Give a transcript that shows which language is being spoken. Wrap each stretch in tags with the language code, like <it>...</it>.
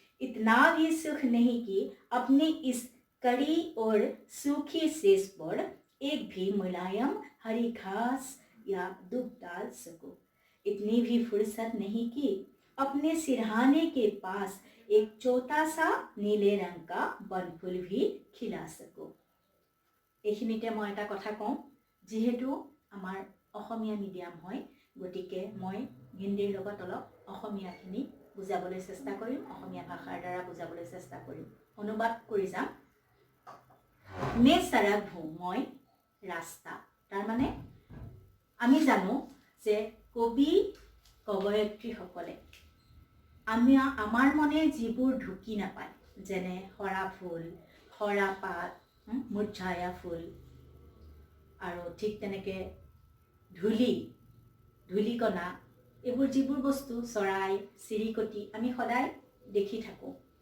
<hi>इतना भी सुख नहीं कि अपने इस कड़ी और सूखी शेष पर एक भी मुलायम हरी घास या दूब डाल सकूं। इतनी भी फुर्सत नहीं कि अपने सिरहाने के पास एक छोटा सा नीले रंग का बनफुल भी खिला सकूं।</hi> <as>এইখিনিতে মই এটা কথা কওঁ, যেহেতু আমাৰ অসমীয়া মিডিয়াম হয়, গতিকে মই হিন্দীৰ লগত অলপ অসমীয়াখিনি বুজাবলৈ চেষ্টা কৰিম, অসমীয়া ভাষাৰ দ্বাৰা বুজাবলৈ চেষ্টা কৰিম। অনুবাদ কৰি যাম।</as> <hi>मैं सड़क हूँ,</hi> <as>মই ৰাস্তা। তাৰমানে আমি জানো যে কবি কবয়িত্ৰীসকলে আমাৰ মনে যিবোৰ ঢুকি নাপায়, যেনে সৰা ফুল, সৰা পাত, মুৰঝায়া ফুল আৰু ঠিক তেনেকে ধূলিকণা, এইবোৰ যিবোৰ বস্তু চৰাই চিৰিকটি আমি সদায় দেখি থাকোঁ।</as>